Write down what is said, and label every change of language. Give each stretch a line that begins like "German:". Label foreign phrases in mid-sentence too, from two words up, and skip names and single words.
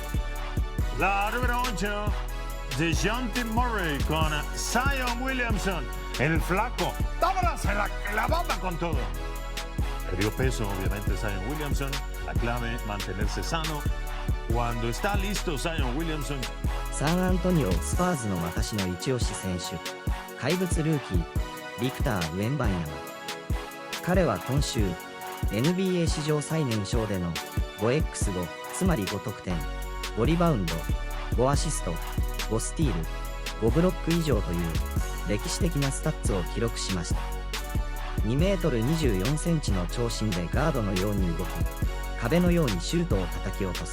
Spanish: La número 8, DeJounte Murray con Zion Williamson. El flaco. ¡Vámonos en la clavada con todo! Perdió peso, obviamente, Zion Williamson. La clave, mantenerse sano. Cuando está listo Zion Williamson.
Japanese: サンアントニオスパーズの私の一押し選手、怪物ルーキー、ビクター・ウェンバンヤマ。彼は今週、NBA 史上最年少での 5x5、つまり5得点、5リバウンド、5アシスト、5スティール、5ブロック以上という歴史的なスタッツを記録しました。2メートル24センチの長身でガードのように動き、壁のようにシュートを叩き落とす。